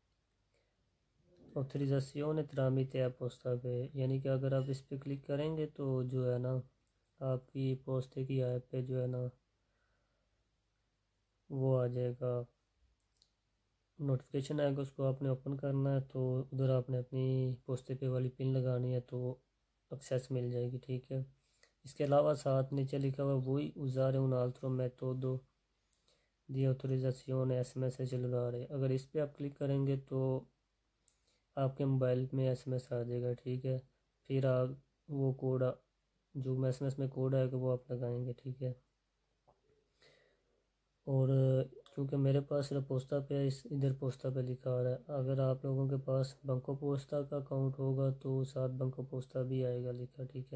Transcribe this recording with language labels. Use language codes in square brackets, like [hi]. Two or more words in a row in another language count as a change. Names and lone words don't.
[it] autorizzazione tramite Posta [ur] پہ، یعنی کہ اگر آپ اس پہ کلک کریں گے تو جو ہے نا آپ کی پوستے کی ایپ پہ جو ہے نا وہ آ جائے گا، نوٹیفیکیشن آئے گا، اس کو آپ نے اوپن کرنا ہے، تو ادھر آپ نے اپنی پوستے پے والی پن لگانی ہے تو ایکسیس مل جائے گی، ٹھیک ہے۔ اس کے علاوہ ساتھ نیچے لکھا ہوا وہی [it] usare un altro metodo di autorizzazione SMS cellulare، [ur] اگر اس پہ آپ کلک کریں گے تو آپ کے موبائل میں ایس ایم ایس آ جائے گا، ٹھیک ہے۔ پھر آپ وہ کوڈ جو ایس ایم ایس میں کوڈ آئے گا وہ آپ لگائیں گے، ٹھیک ہے۔ اور کیونکہ میرے پاس صرف پوستا پہ ادھر پوستا پہ لکھا آ رہا ہے، اگر آپ لوگوں کے پاس بنکو پوستا کا اکاؤنٹ ہوگا تو ساتھ بنکو پوستا بھی آئے گا لکھا، ٹھیک ہے۔